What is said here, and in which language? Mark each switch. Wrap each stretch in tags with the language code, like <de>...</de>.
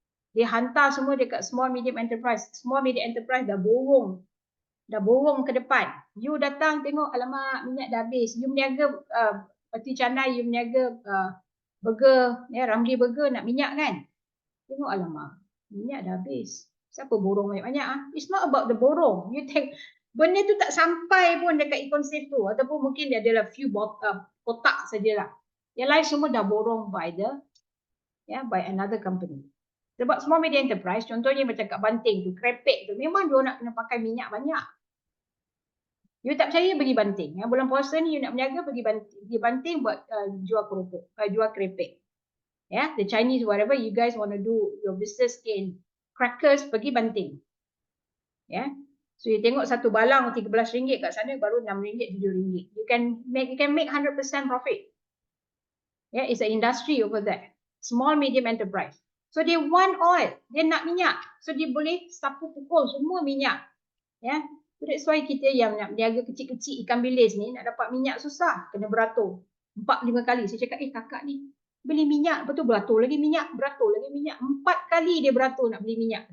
<ms>Dia hantar semua dekat small medium enterprise. Small medium enterprise dah borong ke depan. You datang tengok, alamak, minyak dah habis. You meniaga peti canai, you meniaga burger, ya, Ramli burger nak minyak kan? Tengok, alamak, minyak dah habis. Siapa borong banyak-banyak ah?</ms> <en>It's not about the borong. You think</en> <ms>benda tu tak sampai pun dekat Econ Safe tu, ataupun mungkin dia adalah few kotak sajalah. Yang lain semua dah borong</ms> <en>by another company.</en> <ms>Sebab small medium enterprise, contohnya macam kat Banting tu, krepek tu, memang dia nak kena pakai minyak banyak. You tak percaya, pergi Banting. Ya, bulan puasa ni you nak berniaga, pergi Banting buat jual keropok, jual krepek.</ms> <en>Yeah, the Chinese, whatever you guys want to do your business in crackers,</en> <ms>pergi Banting.</ms> <en>Yeah.</en> <ms>So you tengok satu balang RM13 kat sana, baru RM6, RM7.</ms> <en>You can make 100% profit. Yeah, it's an industry over there. Small medium enterprise. So dia want oil,</en> <ms>dia nak minyak. So dia boleh sapu pukul semua minyak. Yeah.</ms> <en>So that's why</en> <ms>kita yang nak berniaga kecil-kecil ikan bilis ni, nak dapat minyak susah, kena beratur 4-5 kali. Saya cakap, kakak ni beli minyak, lepas tu beratur lagi minyak, 4 kali dia beratur nak beli minyak.</ms>